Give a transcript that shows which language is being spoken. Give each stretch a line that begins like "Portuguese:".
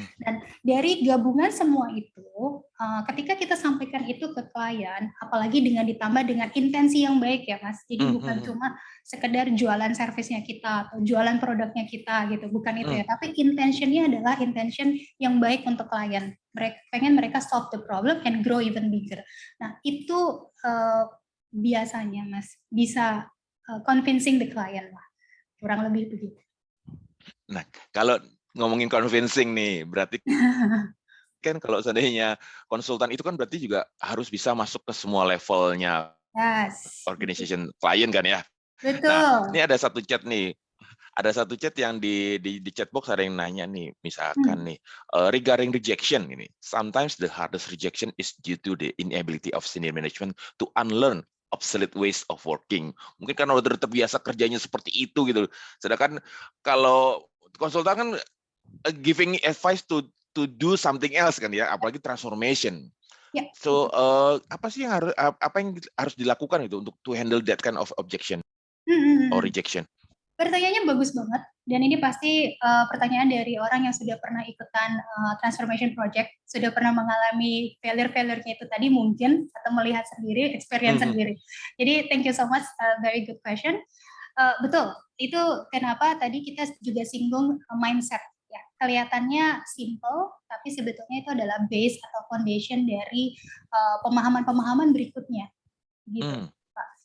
Indonesian: Dan dari gabungan semua itu, ketika kita sampaikan itu ke klien, apalagi dengan ditambah dengan intensi yang baik ya Mas, jadi bukan cuma sekedar jualan servisnya kita atau jualan produknya kita gitu, bukan itu ya, tapi intentionnya adalah intention yang baik untuk klien. Pengen mereka
English: solve the problem and grow even bigger.
Indonesian: Nah itu biasanya Mas bisa
English: convincing the client
Indonesian: lah, kurang lebih begitu. Nah, kalau ngomongin convincing nih, berarti kan kalau seandainya konsultan itu kan berarti juga harus bisa masuk ke semua levelnya organization klien kan ya. Betul. Nah, ini ada satu chat nih. Ada satu chat yang di chat box ada yang nanya nih, misalkan nih, regarding rejection ini.
English: Sometimes the hardest rejection is due to the inability of senior management to unlearn obsolete ways of working.
Indonesian: Mungkin karena udah terbiasa kerjanya seperti itu gitu. Sedangkan kalau konsultan kan
English: giving advice to do something else
Indonesian: kan ya, apalagi transformation. Ya.
English: So
Indonesian: apa sih yang harus dilakukan itu untuk
English: to handle that kind of objection or rejection?
Indonesian: Pertanyaannya bagus banget, dan ini pasti pertanyaan dari orang yang sudah pernah ikutan transformation project, sudah pernah mengalami failure-nya itu tadi mungkin, atau melihat sendiri, experience sendiri. Jadi
English: thank you so much, very good question.
Indonesian: Betul, itu kenapa tadi kita juga singgung mindset. Ya, kelihatannya simple, tapi sebetulnya itu adalah base atau foundation dari pemahaman-pemahaman berikutnya. Gitu, Pak.